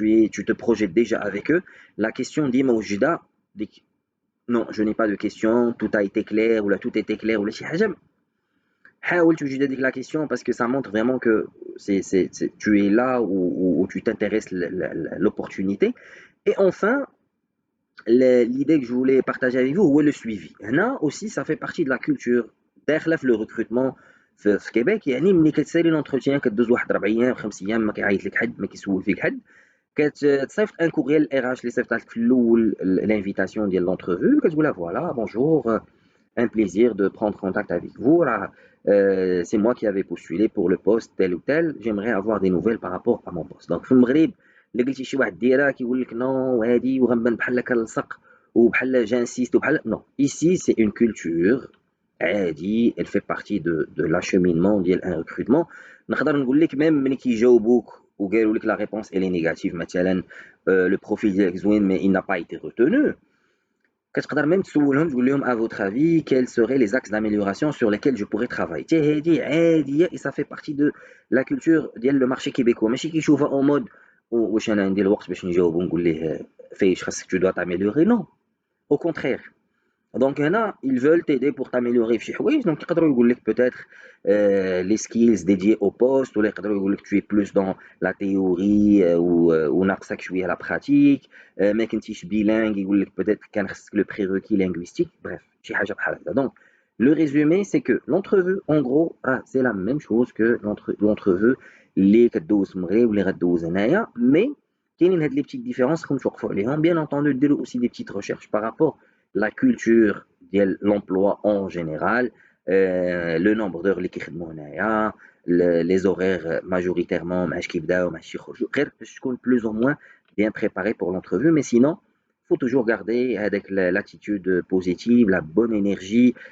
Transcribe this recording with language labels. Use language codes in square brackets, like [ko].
[fr] Tu te projettes déjà avec eux. La question dit non, je n'ai pas de question, tout a été clair, ou là, tout était clair, ou là, [ar] حاول توجد هذيك [fr] la question parce que ça montre vraiment que tu es là où tu t'intéresses l'opportunité. Et enfin, l'idée que je voulais partager avec vous, est le suivi. [ar] هنا [fr] aussi, ça fait partie de la culture. [ar] داخله في le recrutement في كيبيك. يعني ملي كتسالي l'entretien كدوز واحد 4 ايام 5 ايام ما كيعيط لك حد ما كيسول فيك حد كتصيفط ان كوريال ار اتش اللي صيفطها لك في الاول [fr] l'invitation ديال l'entrevue [ar] كتقولها [fr] voilà bonjour un plaisir de prendre contact avec vous. C'est moi qui avais postulé pour le poste tel ou tel. J'aimerais avoir des nouvelles par rapport à mon poste. [ar] Donc في المغرب اللي قلتي شي واحد ديرها كيقول لك نو وهادي وغنبان بحال كنلصق وبحال جانسيست وبحال [fr] non. Ici c'est une culture عادي elle fait partie de l'acheminement ديال un recrutement. [ar] نقدر نقول لك [fr] même [ar] ملي كيجاوبوك وقالوا لك [fr] la réponse elle est négative مثلا le profil [ar] ديالك زوين [fr] mais il n'a pas été retenu. [ar] كتقدر [fr] même [ar] تسولهم تقول لهم [fr] à votre avis quels seraient les axes d'amélioration sur lesquels je pourrais travailler. [ar] هادي عاديه [fr] et ça fait partie de la culture ديال le marché québécois. [ar] ماشي كيشوفها [fr] en mode [ar] واش انا ندير الوقت باش نجاوب ونقول ليه فايش خاصك [fr] tu dois t'améliorer. non, au contraire. Donc هنا ils veulent t'aider pour t'améliorer [ar] في شي حوايج. [fr] donc يقدروا يقول لك peut-être les skills dédiés au poste ولا يقدروا يقول لك tu es plus dans la théorie [ar] وناقصك شويه [fr] la pratique [ar] ما كنتيش [fr] bilingue يقول لك peut-être [ar] كان خصك [fr] le prérequis linguistique. [ar] bref شي حاجه بحال هكا. [fr] donc le résumé c'est que l'entrevue en gros c'est la même chose que l'entrevue [ar] اللي كدوز في المغرب واللي غدوز هنايا. [fr] mais [ar] كاينين هاد [fr] les petites différences [ar] راكم توقفوا عليهم. [fr] Bien entendu ديروا aussi des petites recherches par rapport la culture ديال l'emploi en général, le nombre d'heures [ar] اللي كيخدموا هنايا, [fr] les horaires majoritairement [ar] ماعاش كيبداو ماعاش يخرجوا, غير باش تكون [fr] plus ou moins bien préparé pour l'entrevue. Mais sinon faut toujours garder avec l'attitude positive, la bonne énergie.